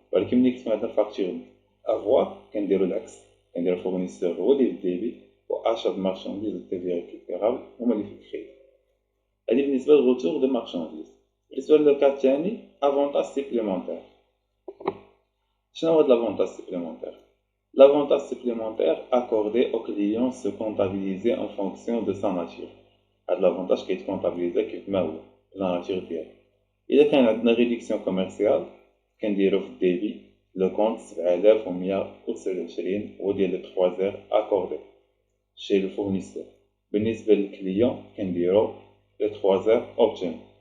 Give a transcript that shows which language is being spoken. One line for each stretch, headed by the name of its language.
Arabic: ولكن ملي كتكون عندنا فاكتور افوار كنديرو العكس، كنديرو الفورنيسور هو اللي في الديبي واشات مارشانديز والتيفيا ريكوبيرابل هما اللي في الكريدي. هادي بالنسبه للغوتور دو مارشانديز. بالنسبه للكا الثاني افونتاج سيبليمونتير. شنو هو
French: l'Avantage supplémentaire? L'avantage supplémentaire accordé au client se comptabilise en fonction de sa nature.
Arabic: هاد l'avantage كيتكونطابليزا كيف ما هو لا ناتور ديالو. إلا كان عندنا ريدكسيون كوميرسيال كنديرو في الديبي لو كونت 7129 هو ديال لي 3 زير
French: accordé chez le fournisseur.
Arabic: بالنسبة للكليون كنديرو لي 3 زير obtenu.